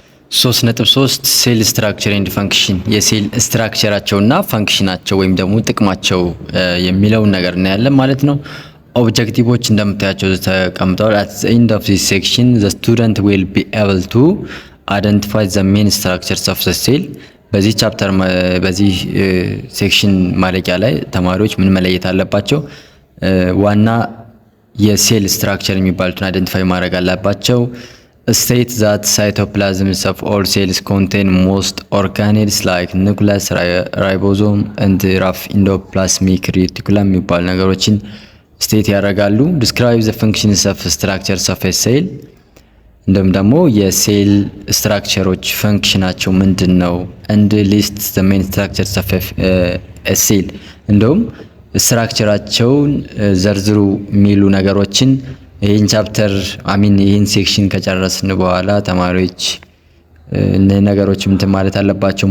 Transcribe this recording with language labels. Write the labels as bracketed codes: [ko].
[am] 3.3 ሴል ስትራክቸር ኤንድ ፈንክሽን የሴል ስትራክቸራቸውና ፈንክሽናቸው ወይም ደግሞ ጥቅማቸው የሚለውን ነገር እናያለን ማለት ነው። ኦብጀክቲቮች እንደምታያቸው ተቀምጠዋል። [en] at the end of this section the student will be able to identify the main structures of the cell [am] በዚህ ቻፕተር በዚህ ሴክሽን ማለቂያ ላይ ተማሪዎች ምን መለየት አለባቸው? ዋና የሴል ስትራክቸር የሚባሉትን አይደንቲፋይ ማድረግ አለባቸው። [en] state that cytoplasms of all cells contain most organelles like nucleus, ribosome and rough endoplasmic reticulum [am] የሚባሉ ነገሮችን ስቴት ያደርጋሉ። [en] describe the functions of structures of a cell [am] እንደም ደግሞ የሴል ስትራክቸሮች ፈንክሽናቸው ምንድነው? [en] and list the main structures of a cell [am] እንደም ስትራክቸራቸውን ዘርዝሩ የሚሉ ነገሮችን ይህን ቻፕተር ይህን ሴክሽን ከጨረስን በኋላ ተማሪዎች እነዚህ ነገሮች ምን ማለት አለባቸው?